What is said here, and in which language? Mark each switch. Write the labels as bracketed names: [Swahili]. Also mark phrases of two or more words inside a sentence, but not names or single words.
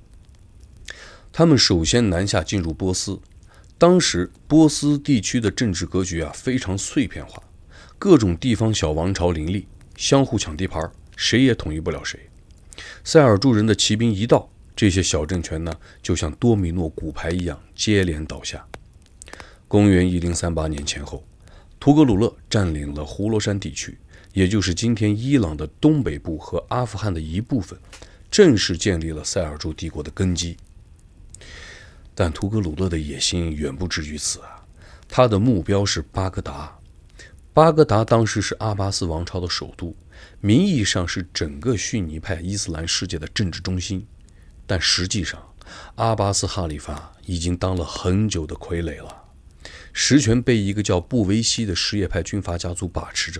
[Chinese] 他們首先南下進入波斯，當時波斯地區的政治格局非常碎片化，各種地方小王朝林立，相互搶地盤，誰也統一不了誰。塞爾柱人的騎兵一到，這些小政權呢，就像多米諾骨牌一樣接連倒下。公元1038年前後，图格魯勒佔領了呼羅珊地區，也就是今天伊朗的東北部和阿富汗的一部分，正式建立了塞爾柱帝國的根基。但图格魯勒的野心遠不止於此他的目標是巴格達。巴格達當時是阿巴斯王朝的首都，名義上是整個遜尼派伊斯蘭世界的政治中心，但實際上阿巴斯哈里发已經當了很久的傀儡了，實權被一個叫布維希的什葉派軍閥家族把持着。